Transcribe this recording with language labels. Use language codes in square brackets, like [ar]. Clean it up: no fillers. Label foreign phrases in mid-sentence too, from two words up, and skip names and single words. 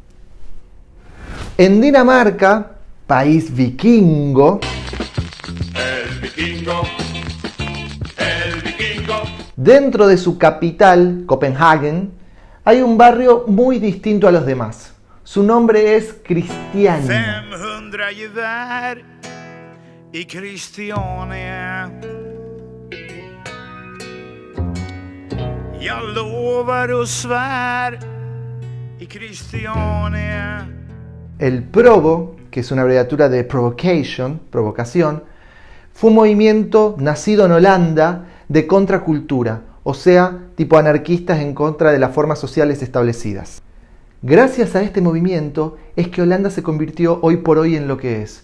[es] En Dinamarca, país vikingo, el vikingo, dentro de su capital, Copenhagen, hay un barrio muy distinto a los demás. Su nombre es Christiania. [sv] 500 gevär i Christiania. Jag lovar och svär i Christiania. [es] El Provo, que es una abreviatura de provocation, provocación, fue un movimiento nacido en Holanda de contracultura, o sea, tipo anarquistas en contra de las formas sociales establecidas. Gracias a este movimiento es que Holanda se convirtió hoy por hoy en lo que es.